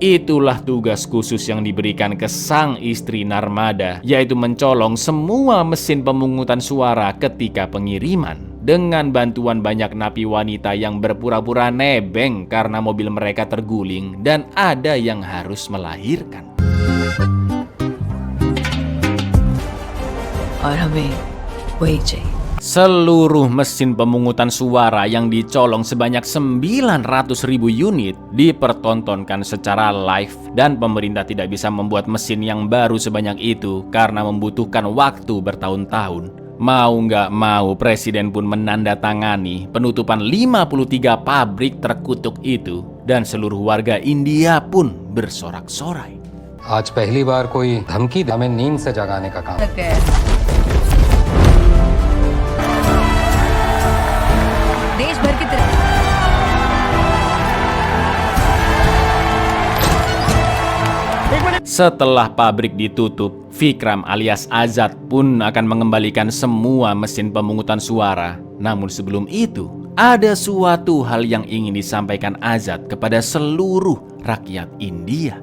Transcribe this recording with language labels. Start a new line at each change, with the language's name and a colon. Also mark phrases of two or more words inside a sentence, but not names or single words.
Indonesian: Itulah tugas khusus yang diberikan ke sang istri Narmada, yaitu mencolong semua mesin pemungutan suara ketika pengiriman. Dengan bantuan banyak napi wanita yang berpura-pura nebeng karena mobil mereka terguling dan ada yang harus melahirkan.
Hindi: और हमें वही चाहिए.
Indonesian: Seluruh mesin pemungutan suara yang dicolong sebanyak 900.000 unit dipertontonkan secara live dan pemerintah tidak bisa membuat mesin yang baru sebanyak itu karena membutuhkan waktu bertahun-tahun. Mau nggak mau, Presiden pun menandatangani penutupan 53 pabrik terkutuk itu dan seluruh warga India pun bersorak-sorai.
Hindi: आज पहली बार कोई धमकी हमें नींद से जगाने का काम। देश भर की तरफ
Indonesian: Setelah pabrik ditutup, Vikram alias Azad pun akan mengembalikan semua mesin pemungutan suara. Namun sebelum itu, ada suatu hal yang ingin disampaikan Azad kepada seluruh rakyat India.